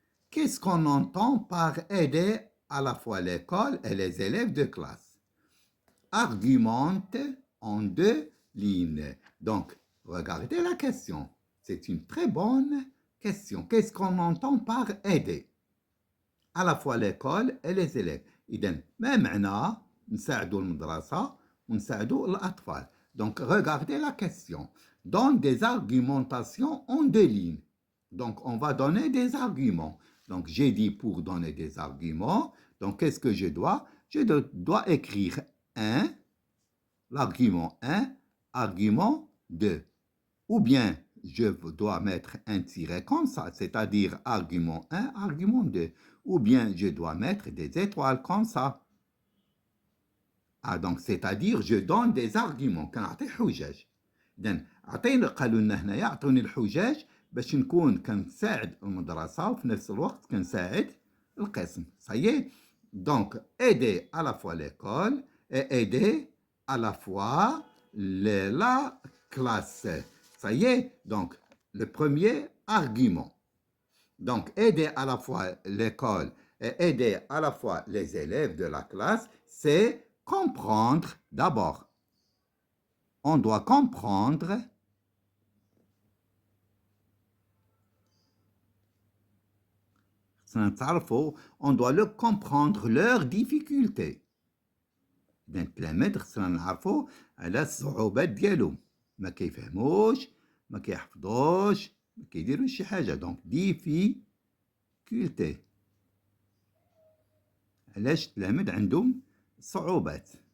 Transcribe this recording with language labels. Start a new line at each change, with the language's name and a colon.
French: Qu'est-ce qu'on entend par aider à la fois l'école et les élèves de classe? Argumente en 2 lignes. Donc, regardez la question. C'est une très bonne question. Qu'est-ce qu'on entend par aider? À la fois l'école et les élèves.
Arabic: إذن ما معنى نساعدوا المدرسة ونساعدوا الأطفال.
French: Donc, regardez la question. Donne des argumentations en 2 lignes. Donc, on va donner des arguments. Donc, j'ai dit pour donner des arguments. Donc, qu'est-ce que je dois? je dois écrire 1, l'argument 1, argument 2. Ou bien, je dois mettre un tiret comme ça, c'est-à-dire argument 1, argument 2. Ou bien, je dois mettre des étoiles comme ça. donc c'est-à-dire, je donne des arguments.
Arabic: كنعطي حجج. إذن قالوا لنا هنايا عطوني الحجاج باش نكون كنساعد المدرسة وفي نفس الوقت كنساعد القسم.
French: Ça y est. Donc, aider à la fois l'école et aider à la fois la classe. Ça y est. Donc, le premier argument. Donc, aider à la fois l'école et aider à la fois les élèves de la classe, c'est comprendre d'abord. On doit comprendre on doit le comprendre leurs difficultés.
Arabic: التلاميذ خصنا نعرفوا على الصعوبات ديالهم ما كيفهموش ما كيحفظوش ما كيديروش شي حاجه دونك difficulté علاش التلاميذ عندهم صعوبات